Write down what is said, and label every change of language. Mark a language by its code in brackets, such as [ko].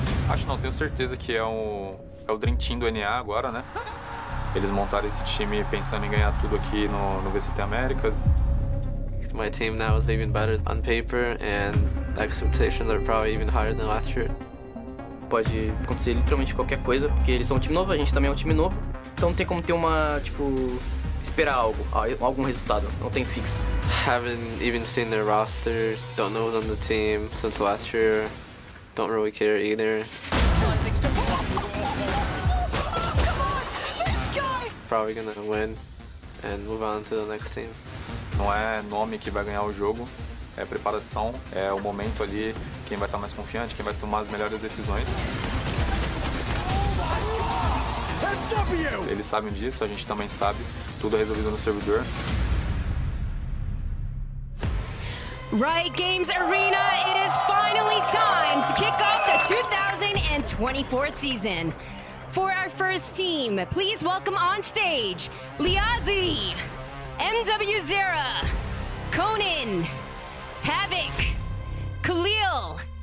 [pt] Acho não, tenho certeza que é o Dream Team do NA agora, né? Eles montaram esse time pensando em ganhar tudo aqui no VCT Américas. [en] my team now is even better on paper, and the expectations are probably even higher than last year. [pt] Pode acontecer literalmente qualquer coisa, porque eles são um time novo, a gente também é um time novo, então não tem como ter uma, tipo, esperar algum resultado, não tem fixo. [en] Haven't even seen their roster, don't know who's on the team since last year, don't really care either. Probably gonna win and move on to the next team. [pt] Não é nome que vai ganhar o jogo, é preparação, é o momento ali, quem vai estar mais confiante, quem vai tomar as melhores decisões. Eles sabem disso, a gente também sabe, tudo é resolvido no servidor. [en] Riot Games Arena, it is finally time to kick off the 2024 season. For our first team, please welcome on stage, Liazi, MW0, Conan, Havoc, Khalil.